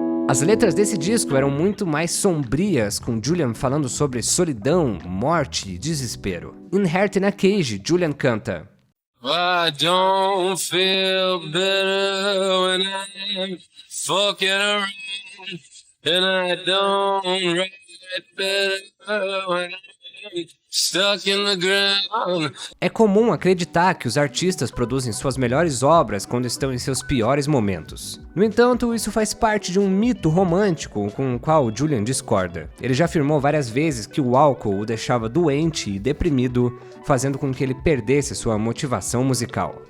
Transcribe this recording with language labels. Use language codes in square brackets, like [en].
[pt] As letras desse disco eram muito mais sombrias, com Julian falando sobre solidão, morte e desespero. Em Heart in a Cage, Julian canta: [en] I don't feel better when I'm fucking around, and I don't write better when I'm stuck in the ground. [pt] É comum acreditar que os artistas produzem suas melhores obras quando estão em seus piores momentos. No entanto, isso faz parte de um mito romântico com o qual Julian discorda. Ele já afirmou várias vezes que o álcool o deixava doente e deprimido, fazendo com que ele perdesse sua motivação musical.